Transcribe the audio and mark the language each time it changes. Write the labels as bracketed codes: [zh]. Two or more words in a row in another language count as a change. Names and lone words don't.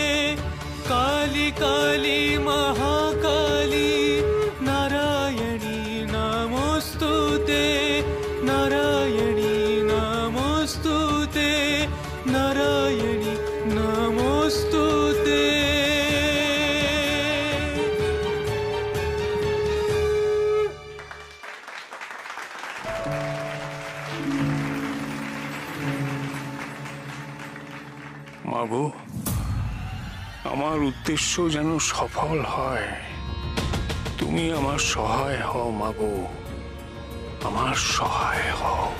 [sa] काली काली महाकाली नारायणी नमोऽस्तुते नारायणी नमोऽस्तुते नारायणी नमोऽस्तुते। [bn] মাগো, আমার উদ্দেশ্য যেন সফল হয়, তুমি আমার সহায় হও মাগো, আমার সহায় হও।